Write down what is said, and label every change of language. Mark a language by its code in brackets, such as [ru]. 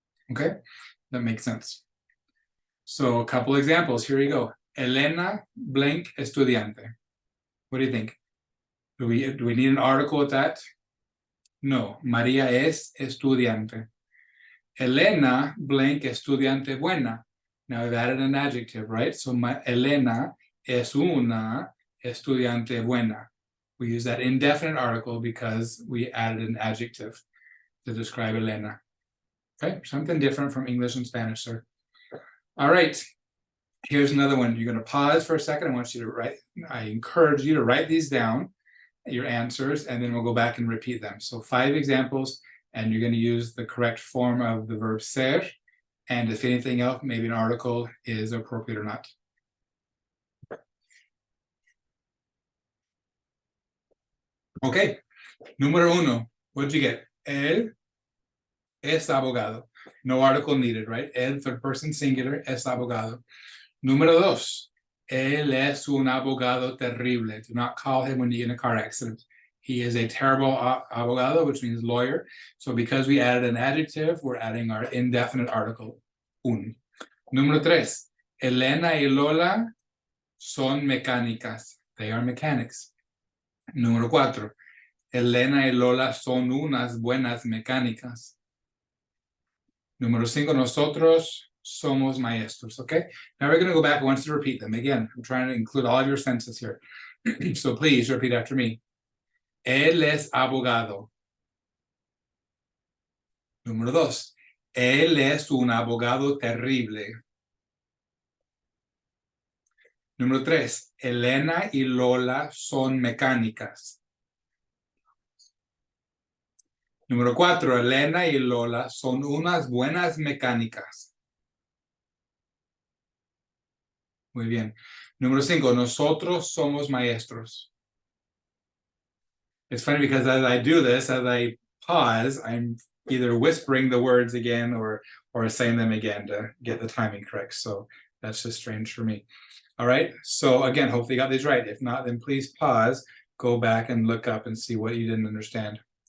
[en] Okay? That makes sense. So a couple examples. Here you go. Elena blank estudiante. What do you think? Do we need an article with that? No. [es] María es estudiante. Elena blank estudiante buena. [en] Now we've added an adjective, right? [es] So Elena es una estudiante buena. [en] We use that indefinite article because we added an adjective to describe Elena. Okay, something different from English and Spanish, sir. All right, here's another one. You're going to pause for a second. I want you to write, I encourage you to write these down, your answers, and then we'll go back and repeat them. So 5 examples, and you're going to use the correct form of the verb ser. And if anything else, maybe an article is appropriate or not. Okay, número 1. What did you get? [es] Él es abogado. [en] No article needed, right? [es] Él, [en] third person singular, [es] es abogado. Número 2. Él es un abogado terrible. [en] Do not call him when you get in a car accident. He is a terrible abogado, which means lawyer. So because we added an adjective, we're adding our indefinite article, un. [es] Número 3. Elena y Lola son mecánicas. [en] They are mechanics. [es] Número 4. Elena y Lola son unas buenas mecánicas. Número 5. Nosotros somos maestros. [en] Okay? Now we're going to go back. I want you to repeat them. Again, I'm trying to include all of your senses here. So please repeat after me. [es] Él es abogado. Número 2. Él es un abogado terrible. Número 3. Elena y Lola son mecánicas. Número 4. Elena y Lola son unas buenas mecánicas. Muy bien. Número 5, nosotros somos maestros. [en] It's funny because as I do this, as I pause, I'm either whispering the words again or saying them again to get the timing correct. So that's just strange for me. All right. So again, hopefully you got these right. If not, then please pause, go back and look up and see what you didn't understand.